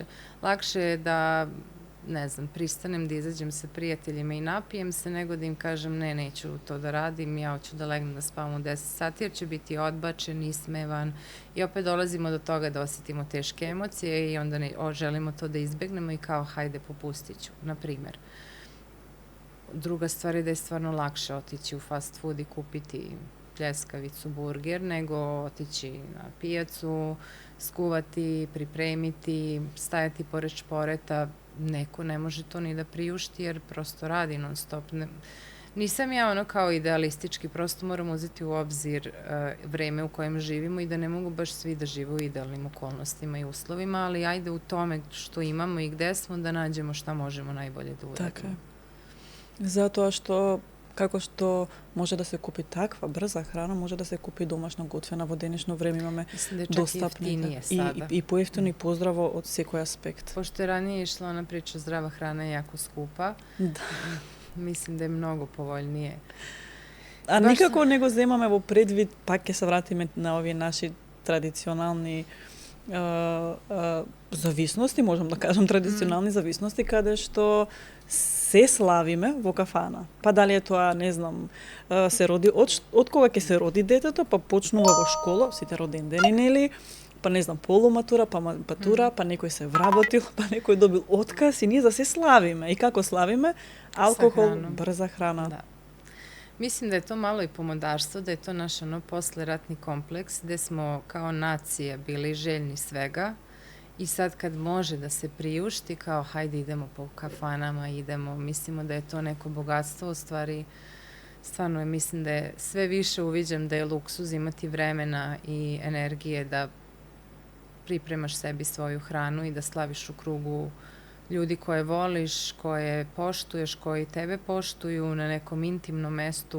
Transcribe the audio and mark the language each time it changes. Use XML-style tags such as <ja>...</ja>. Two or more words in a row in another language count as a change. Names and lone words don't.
<sr>Lakše je da, ne znam, pristanem da izađem sa prijateljima i napijem se, nego da im kažem ne, neću to da radim, ja hoću da legnem da spavam u 10 sati jer će biti odbačen, ismevan i opet dolazimo do toga da osjetimo teške emocije i onda želimo to da izbegnemo i kao hajde popustit ću, na primjer. Druga stvar je da je stvarno lakše otići u</sr> <en>fast food</en> <sr>i kupiti pljeskavicu, burger, nego otići na pijacu, skuvati, pripremiti, stajati pored šporeta. Neko ne može to ni da priušti jer prosto radi non stop. Nisam ja kao idealistički, prosto moram uzeti u obzir vreme u kojem živimo i da ne mogu baš svi da žive u idealnim okolnostima i uslovima, ali ajde u tome što imamo i gde smo da nađemo šta možemo najbolje da uradimo.</sr> <mk>Така е. Затоа што како што може да се купи таква брза храна, може да се купи домашно готвена во денешно време имаме достапни и поевтино и поздраво од секој аспект.</mk> <sr>Pošto je ranije išla ona priča zdrava hrana je jako skupa, mislim da je mnogo povoljnije.</sr> <mk>А никако не го земаме во предвид, пак ќе се вратиме на овие наши традиционални зависности, можам да кажам традиционални зависности, каде што се славиме во кафана. Па дали е тоа, не знам, се роди од кога ќе се роди детето, па почнува во школа, сите родендени, нели? Па не знам, полуматура, па матура, па некој се вработил, па некој добил отказ и ние за се славиме. И како славиме? Алкохол, брза храна.</mk> <sr>Da. Mislim da je to malo i pomodarstvo, da je to naš posleratni kompleks gde smo kao nacija bili željni svega i sad kad može da se priušti kao hajde idemo po kafanama, mislimo da je to neko bogatstvo, u stvari stvarno mislim da je sve više uviđam da je luksuz imati vremena i energije da pripremaš sebi svoju hranu i da slaviš u krugu ljudi koje voliš, koje poštuješ, koji tebe poštuju na nekom intimnom mestu.</sr>